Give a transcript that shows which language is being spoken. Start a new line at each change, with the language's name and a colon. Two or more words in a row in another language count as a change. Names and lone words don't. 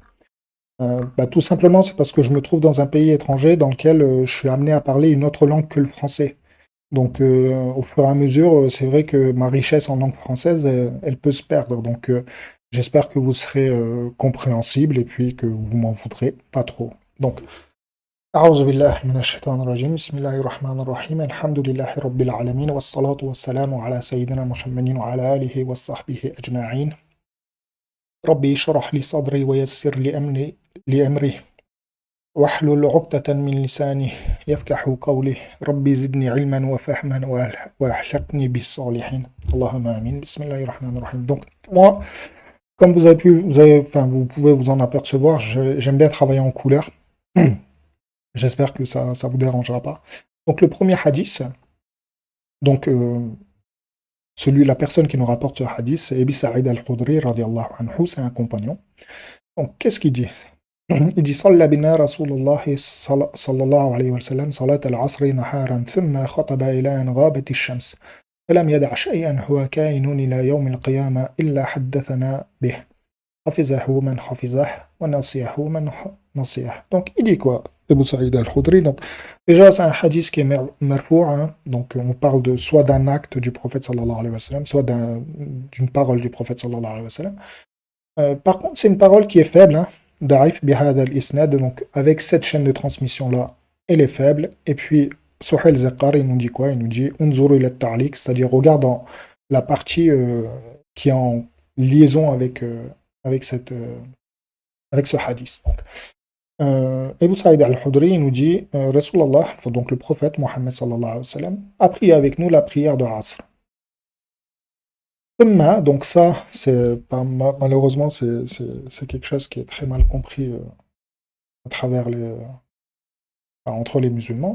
French: Bah, tout simplement, c'est parce que je me trouve dans un pays étranger dans lequel je suis amené à parler une autre langue que le français. Donc, au fur et à mesure, c'est vrai que ma richesse en langue française, elle peut se perdre. Donc, j'espère que vous serez compréhensible et puis que vous m'en voudrez pas trop. Donc,
Arabic: أعوذ بالله من الشيطان الرجيم بسم الله الرحمن الرحيم الحمد لله رب العالمين والصلاة والسلام على سيدنا محمد وعلى آله وصحبه أجمعين ربي اشرح لي صدري ويسر لي أمري واحلل عقدة من لساني يفقهوا قولي ربي زدني علما وفهما واحشقني بالصالحين اللهم آمين بسم الله الرحمن الرحيم.
French: Donc moi, comme vous pouvez vous en apercevoir, j'aime bien travailler en couleur. J'espère que ça vous dérangera pas. Donc le premier hadith, donc la personne qui nous rapporte ce hadith, c'est Abi Sa'id al-Khudri
Arabic: رضي الله عنه,
French: c'est un compagnon. Donc qu'est-ce qu'il dit? Il dit
Arabic: صلى بنا رسول الله صلى الله عليه وسلم صلاة العصر نهارا ثم خطب إلى أن غابت الشمس فلم يدع شيئا هو كائن إلى يوم القيامة إلا حدثنا به حفظه من حفظه ونسيه من نسيه.
French: Donc il dit quoi? Abu Sa'id al-Khudri. Donc déjà c'est un hadith qui est marfou', hein. Donc on parle soit d'un acte du prophète
Arabic: صلى الله عليه وسلم,
French: soit d'une parole du prophète
Arabic: صلى الله عليه وسلم.
French: Par contre c'est une parole qui est faible, hein.
Arabic: ضعيف بهذا الإسناد,
French: donc avec cette chaîne de transmission là, elle est faible. Et puis Suhail Zaqar, il nous dit quoi? Il nous dit
Arabic: انظروا إلى التعليق,
French: c'est-à-dire regarde dans la partie qui est en liaison avec ce hadith. Abu Sa'id al-Khudri nous dit Rasulallah, donc le prophète Mohammed
Arabic: صلى الله عليه وسلم,
French: a prié avec nous la prière de Asr. Donc ça, malheureusement, c'est quelque chose qui est très mal compris à travers entre les musulmans.